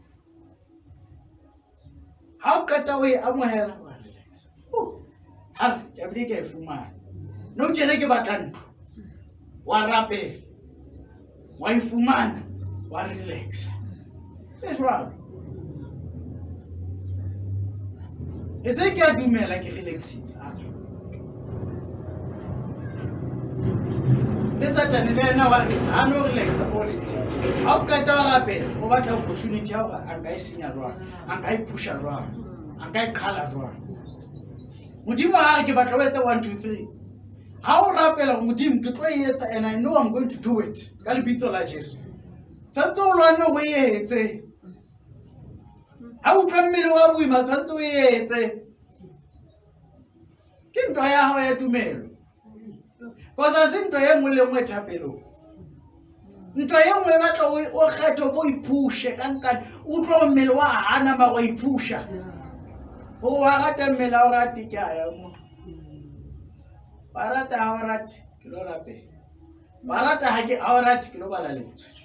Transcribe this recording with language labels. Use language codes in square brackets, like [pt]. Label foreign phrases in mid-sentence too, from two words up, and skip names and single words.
[st] ha o qeta o e amohela wa relax ha ke bile ke e fumana no tjena ke batla ntho wa rapela wa e fumana wa relax e jwalo e se ke a dumela ke relaxitse le Satan le ena wa ha no relaxa [en] all the time [st] ha o qeta wa rapela o batla opportunity ya hore a nka e senya jwang a nka e pusha jwang a nka e qhala jwang modimo ha ke batla o etsa 1 2 3 ha o rapela modimo ke tlo e etsa [en] and I know I'm going to do it [st] ka lebitso la Jesu tshwantse o lwane o e etse ha o tla mmele wa boima tshwantse o e etse ke ntwa ya hao ya tumelo kosa se ntwa ye nngwe le nngwe thapelo ntwa ye nngwe batla o kgetho bo iphushe ka nkane o tlo mmele wa hana ma wa iphusha o wa rata mmele wa rati ke aya mo barata ha o rati ke lo rapela barata ha ke a o rati ke lo bala lentswe